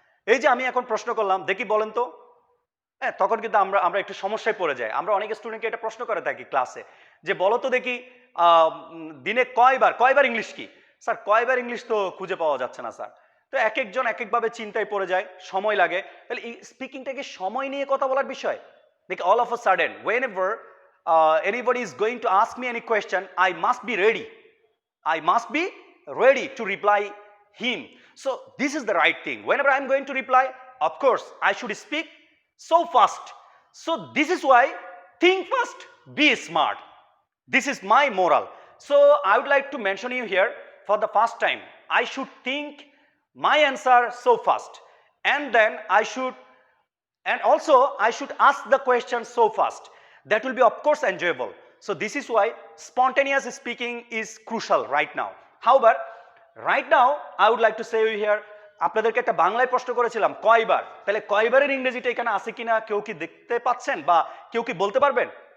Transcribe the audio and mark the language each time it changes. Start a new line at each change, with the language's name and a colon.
Bangla: এই যে আমি এখন প্রশ্ন করলাম, দেখি বলেন তো, হ্যাঁ, তখন কিন্তু আমরা একটু সমস্যায় পড়ে যাই। আমরা অনেক স্টুডেন্টকে এটা প্রশ্ন করে থাকি ক্লাসে, যে বলো তো দেখি দিনে কয়বার ইংলিশ কি? স্যার কয়বার ইংলিশ তো খুঁজে পাওয়া যাচ্ছে না স্যার। তো এক একজন এক একভাবে চিন্তায় পড়ে যায়, সময় লাগে। তাহলে স্পিকিংটা কি সময় নিয়ে কথা বলার বিষয়? দেখি
English: All of a sudden whenever anybody is going to ask me any question, I must be ready. I must be ready to reply him. So this is the right thing. Whenever I am going to reply, of course I should speak so fast. So this is why think fast, be smart. This is my moral. So I would like to mention you here, for the first time I should think my answer so fast, and then I should, and also I should ask the question so fast. That will be of course enjoyable. So this is why spontaneous speaking is crucial right now. However, right now I would like to say you here,
Bangla: আপনাদেরকে একটা বাংলায় প্রশ্ন করেছিলাম কয়বার, তাহলে কয়বারের ইংরেজিটা এখানে আছে কিনা কেউ কি দেখতে পাচ্ছেন বা কেউ কি বলতে পারবেন?